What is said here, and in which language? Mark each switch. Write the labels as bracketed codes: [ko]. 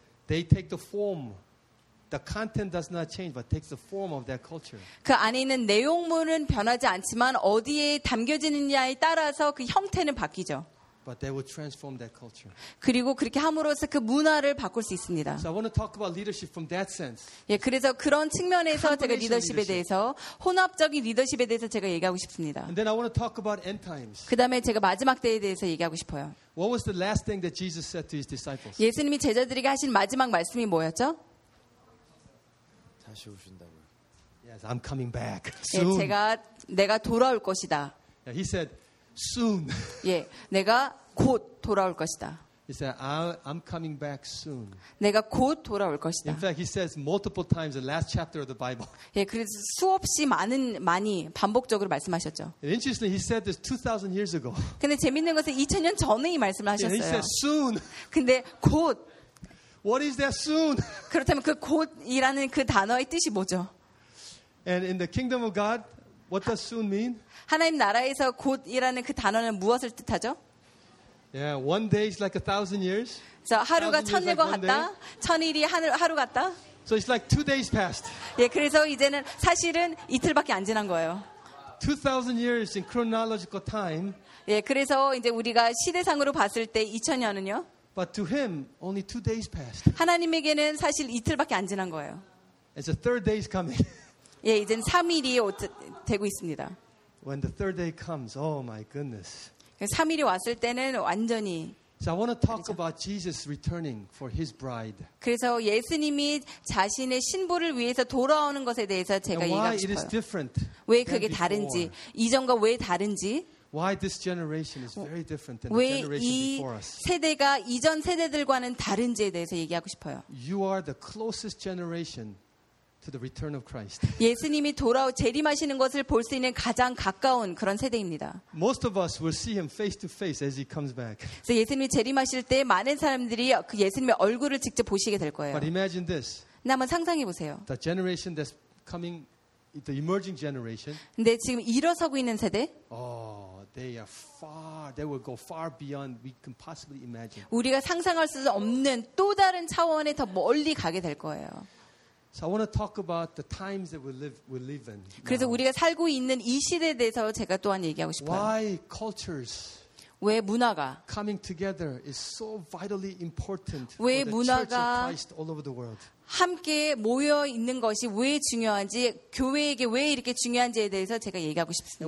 [en] they take the form. The content does not change, but takes the form of their culture. [ko] 그 안에 있는 내용물은 변하지 않지만 어디에 담겨지느냐에 따라서 그 형태는 바뀌죠. [en] But they will transform that culture. [ko] 그리고 그렇게 함으로써 그 문화를 바꿀 수 있습니다. [en] So I want to talk about leadership from that sense. [ko] 예, 그래서 그런 측면에서 제가 리더십에 대해서 혼합적인 리더십에 대해서 제가 얘기하고 싶습니다. [en] And then I want to talk about end times. [ko] 그다음에 제가 마지막 때에 대해서 얘기하고 싶어요. [en] What was the last thing that Jesus said to his disciples? [ko] 예수님이 제자들에게 하신 마지막 말씀이 뭐였죠? 다시 오신다고. [en] Yes, I'm coming back soon. [ko] 예, 내가 돌아올 것이다. [en] Yeah, he said soon. [ko] 예, 내가 곧 돌아올 것이다. [en] He said I'm coming back soon. [ko] 내가 곧 돌아올 것이다. [en] In fact, he says multiple times the last chapter of the Bible. [ko] 예, 그래서 수없이 많이 반복적으로 말씀하셨죠. [en] And interestingly, he said this 2000 years ago. [ko] 근데 재밌는 것은 2000년 전에 이 말씀을 하셨어요. [en] Yeah, he said soon. [ko] 근데 곧 [en] What is that soon? [ko] 그렇다면 그 곧이라는 그 단어의 뜻이 뭐죠? [en] And in the kingdom of God, what does soon mean? [ko] 하나님 나라에서 곧이라는 그 단어는 무엇을 뜻하죠? [en] Yeah, one day is like 1,000 years. [ko] 자, 하루가 천일과 같다. 천일이 하루 같다. [en] So it's like 2 days passed. [ko] 예, 그래서 이제는 사실은 이틀밖에 안 지난 거예요. [en] 2,000 years in chronological time. [ko] 예, 그래서 이제 우리가 시대상으로 봤을 때 2,000년은요? [en] But to him, only 2 days passed. [ko] 하나님에게는 사실 이틀밖에 안 지난 거예요. [en] It's a third day's coming. [ko] 예, 이젠 3일이 되고 있습니다. [en] When the third day comes, oh my goodness. [ko] 3일이 왔을 때는 완전히. [en] So I want to talk about Jesus returning for His bride. [ko] 그래서 예수님이 자신의 신부를 위해서 돌아오는 것에 대해서 제가 얘기하고 싶어요. [en] Why it is different? [ko] 왜 그게 다른지, 이전과 왜 다른지? [en] Why this generation is very different than the generation before us? [ko] 왜 이 세대가 이전 세대들과는 다른지에 대해서 얘기하고 싶어요. [en] You are the closest generation to the return of Christ. [ko] 예수님이 돌아오 재림하시는 것을 볼 수 있는 가장 가까운 그런 세대입니다. [en] Most of us will see him face to face as he comes back. [ko] 예수님이 재림하실 때 많은 사람들이 그 예수님의 얼굴을 직접 보시게 될 거예요. [en] But imagine this. [ko] 한번 상상해 보세요. [en] The generation that's coming, the emerging generation. [ko] 근데 지금 일어서고 있는 세대? [en] Oh, they are far. They will go far beyond we can possibly imagine. [ko] 우리가 상상할 수 없는 또 다른 차원에 더 멀리 가게 될 거예요. [en] So I want to talk about the times that we live in. [ko] 그래서 [en] now. [ko] 우리가 살고 있는 이 시대에 대해서 제가 또한 얘기하고 싶어요. [en] Why cultures? [ko] 왜 문화가? [en] Coming together is so vitally important. [ko] 왜 [en] for the [ko] 문화가? [en] Church of Christ all over the world. [ko] 함께 모여 있는 것이 왜 중요한지 교회에게 왜 이렇게 중요한지에 대해서 제가 얘기하고 싶습니다.